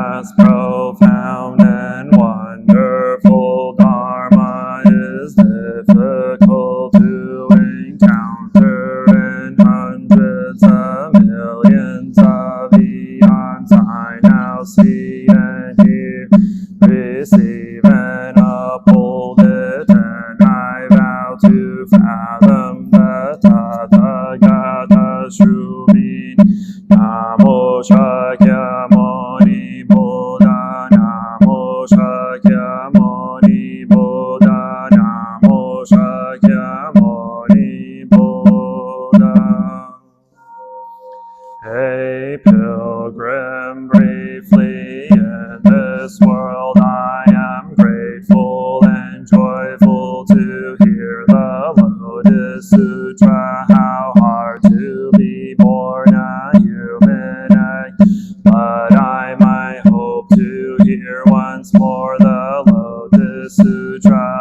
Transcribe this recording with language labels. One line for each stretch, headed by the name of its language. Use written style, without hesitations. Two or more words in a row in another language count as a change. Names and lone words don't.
English: vast, profound, and wonderful Dharma is difficult to encounter in hundreds of millions of eons. I now see and hear, receive and uphold it, and I vow to fathom the Tathagata's true meaning.
Sanskrit: Namo Shakyamuni Buddha, Namo Shakyamuni Buddha, Namo Shakyamuni Buddha.
English: A pilgrim briefly in this world, I am grateful and joyful to hear the Lotus Sutra. How hard to be born a human egg, but I might hope to hear once more the Lotus Sutra.